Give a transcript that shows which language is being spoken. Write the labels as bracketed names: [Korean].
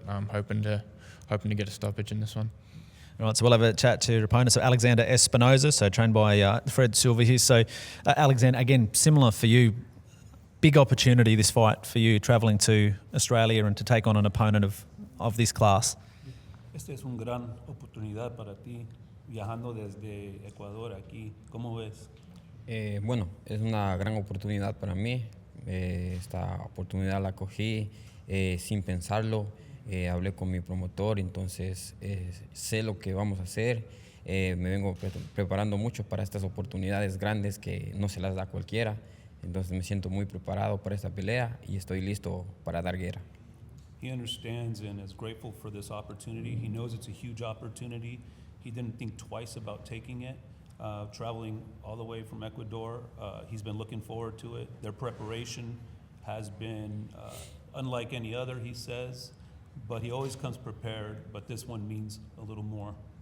[English] I'm hoping to get a stoppage in this one. All right, so we'll have a chat to your opponent. So Alexander Espinoza, so trained by Fred Silva here. So Alexander, again, similar for you. Big opportunity this fight for you, travelling to Australia and to take on an opponent of this class. [Spanish] Esta es una gran oportunidad para ti, viajando desde Ecuador aquí. ¿Cómo ves? Bueno, es una gran oportunidad para mí. Esta oportunidad la cogí sin pensarlo. Hablé con mi promotor, entonces sé lo que vamos a hacer. Me vengo preparando mucho para estas oportunidades grandes que no se las da cualquiera. Entonces me siento muy preparado para esta pelea y estoy listo para dar guerra. [English] He understands and is grateful for this opportunity. He knows it's a huge opportunity. He didn't think twice about taking it. Traveling all the way from Ecuador, he's been looking forward to it. Their preparation has been unlike any other, he says, but he always comes prepared, but this one means a little more.